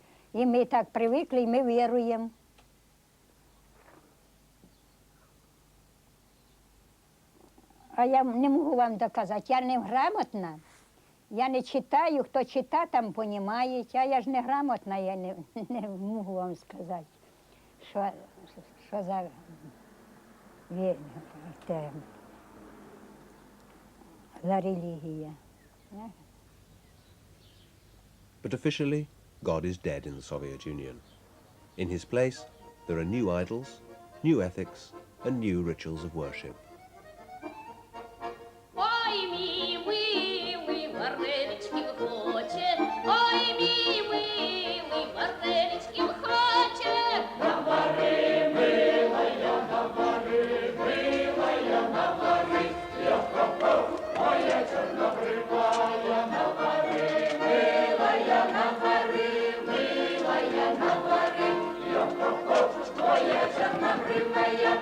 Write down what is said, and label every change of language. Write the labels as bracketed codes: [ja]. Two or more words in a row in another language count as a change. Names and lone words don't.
[uk] І ми так привикли, і ми віруємо. А я не можу вам доказати, я не грамотна. Я не читаю, хто читає, там розуміє, а я ж не грамотна, я не можу вам сказати, що за релігія. [en] But officially, God is dead in the Soviet Union. In his place, there are new idols, new ethics, and new rituals of worship. [uk] Ой, мій милий, вареничків хоче, ой, мій милий, вареничків хоче. Навари, милая, навари, милая, навари, я пропав, моя чорнобривая, навари, милая, навари, милая, навари, я пропав, моя чорнобривая.